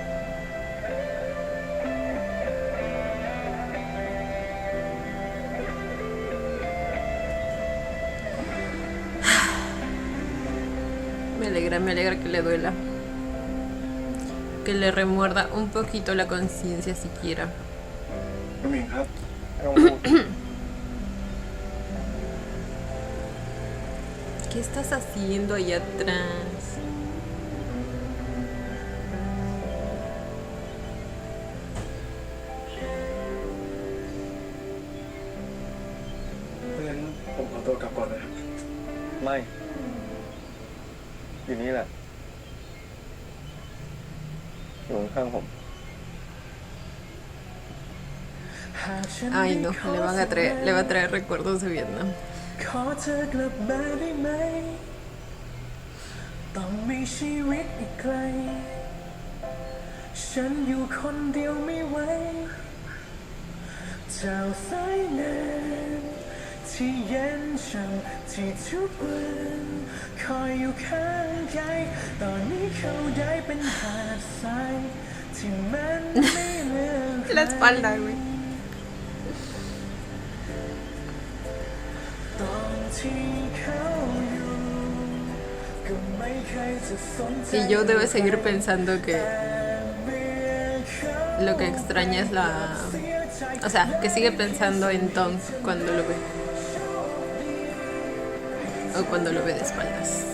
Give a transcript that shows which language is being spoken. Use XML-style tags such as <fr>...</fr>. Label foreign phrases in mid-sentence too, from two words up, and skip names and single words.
<es>Me alegra que le duela. Que le remuerda un poquito la conciencia siquiera.</es> <th>น้ำหญิงครับไม่ต้องพูด</th> <es>¿Qué estás haciendo allá atrás?</es> <th>เพราะฉะนั้นผมขอตัวกลับก่อนนะครับ ไม่ อยู่นี่แหละ อยู่ข้างๆผม</th> <es>Ay no, le va a traer recuerdos de Vietnam.</es> <th>ขอเธอกลับมาได้ไหม ต้องมีชีวิตอีกไกล ฉันอยู่คนเดียวไม่ไหว เจ้าสายน้ำที่เย็นช่ำที่ทุกวันคอยอยู่ข้างกายตอนนี้เขาได้เป็นหาดทรายที่มันไม่เลือน</th> <es>La espalda, güey.</es> <th>ตอนที่เขาอยู่ก็ไม่เคยจะสนใจ</th> <es>Y yo debe seguir pensando que lo que extraña es la... O sea, que sigue pensando en Tom cuando lo ve. O cuando lo ve de espaldas.</es>